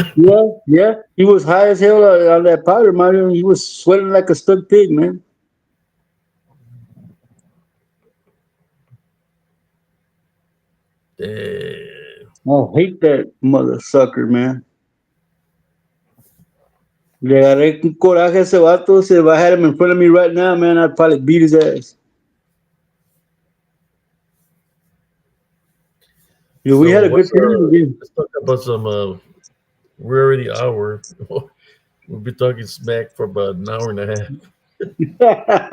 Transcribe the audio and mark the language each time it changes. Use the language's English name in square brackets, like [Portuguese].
[English] Yeah, yeah. He was high as hell on that powder, man. He was sweating like a stuck pig, man. Damn. I hate that mother sucker, man. [Spanish] Le agarré un coraje a ese vato. [English] So if I had him in front of me right now, man, I'd probably beat his ass. Yeah, we So had a good time again. let's talk about some we're already hour. We'll be talking smack for about an hour and a half.